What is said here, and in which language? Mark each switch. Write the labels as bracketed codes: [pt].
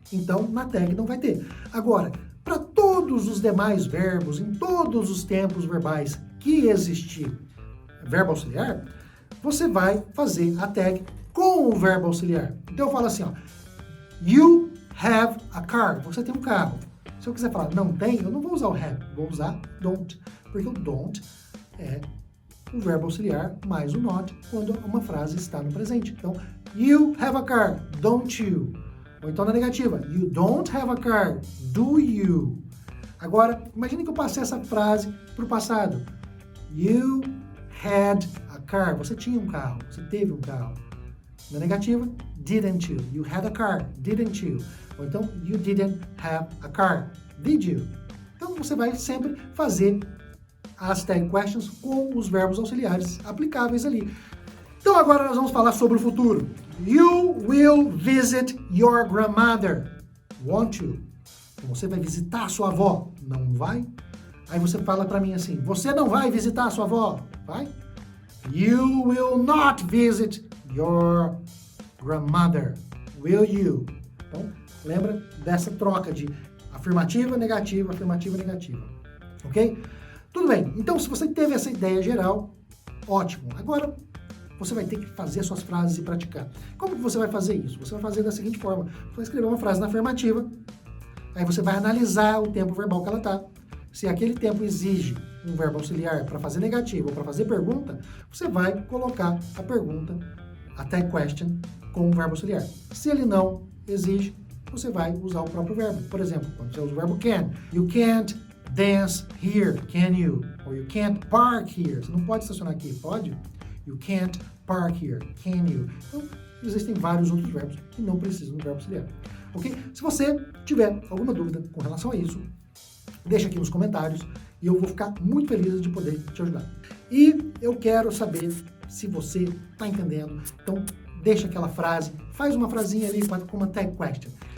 [pt] Então, na tag não vai ter. Agora, para todos os demais verbos, em todos os tempos verbais que existir verbo auxiliar, você vai fazer a tag com o verbo auxiliar. Então, eu falo assim, ó, [en] you have a car. [pt] Você tem um carro. Se eu quiser falar não tem, eu não vou usar o have, vou usar don't. Porque o don't é o verbo auxiliar mais o not quando uma frase está no presente. Então, [en] you have a car, don't you? [pt] Ou então na negativa, [en] you don't have a car, do you? [pt] Agora, imagine que eu passei essa frase para o passado. [en] You had a car. [pt] Você tinha um carro, você teve um carro. Na negativa, [en] didn't you? You had a car, didn't you? [pt] Ou então, [en] you didn't have a car, did you? [pt] Então, você vai sempre fazer as tag questions com os verbos auxiliares aplicáveis ali. Então agora nós vamos falar sobre o futuro. [en] You will visit your grandmother. Want to. [pt] Você vai visitar a sua avó? Não vai? Aí você fala pra mim assim, você não vai visitar a sua avó? Vai? [en] You will not visit your grandmother. Will you? [pt] Então, lembra dessa troca de afirmativa, negativa, afirmativa, negativa. Ok? Tudo bem. Então, se você teve essa ideia geral, ótimo. Agora, você vai ter que fazer suas frases e praticar. Como que você vai fazer isso? Você vai fazer da seguinte forma. Você vai escrever uma frase na afirmativa, aí você vai analisar o tempo verbal que ela está. Se aquele tempo exige um verbo auxiliar para fazer negativo ou para fazer pergunta, você vai colocar a pergunta, a tag question, com o verbo auxiliar. Se ele não exige, você vai usar o próprio verbo. Por exemplo, quando você usa o verbo can, [en] you can't dance here, can you? Or you can't park here. [pt] Você não pode estacionar aqui, pode? [en] You can't park here, can you? [pt] Então, existem vários outros verbos que não precisam do verbo auxiliar. Ok? Se você tiver alguma dúvida com relação a isso, deixa aqui nos comentários e eu vou ficar muito feliz de poder te ajudar. E eu quero saber se você está entendendo. Então, deixa aquela frase, faz uma frasinha ali com uma tag question.